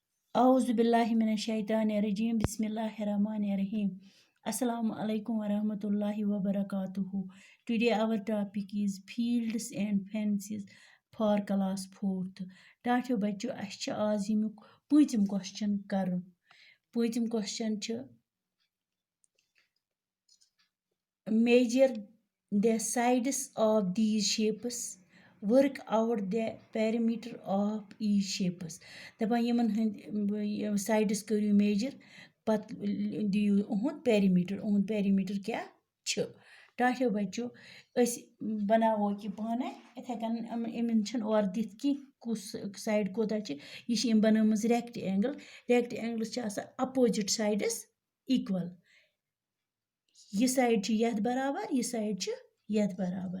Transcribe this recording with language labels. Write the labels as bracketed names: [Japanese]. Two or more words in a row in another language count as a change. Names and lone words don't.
[Arabic] أعوذ بالله من الشيطان الرجيم. بسم الله الرحمن الرحيم. السلام عليكم ورحمة الله وبركاته. [English] Today our topic is fields and fences for class 4th. [Kashmiri] ठाठियो बच्चों अस छ आज यमुक पूंचम क्वेश्चन करन. पूंचम क्वेश्चन छ [English] measure the sides of these shapes. Work out the perimeter of each shapes. [Kashmiri] दपान यमन हंद sides करियो measure पत दियो उहुंद perimeter क्या छ. टाठियो बच्चों अस बनावो कि पाने इथे कन इमन छन और दित कि कुस साइड कोता छ. ये छ इम बनमज rectangle छ आसा [English] opposite sides equal. [Kashmiri] ये साइड छ यथ बराबर, ये साइड छ यथ बराबर.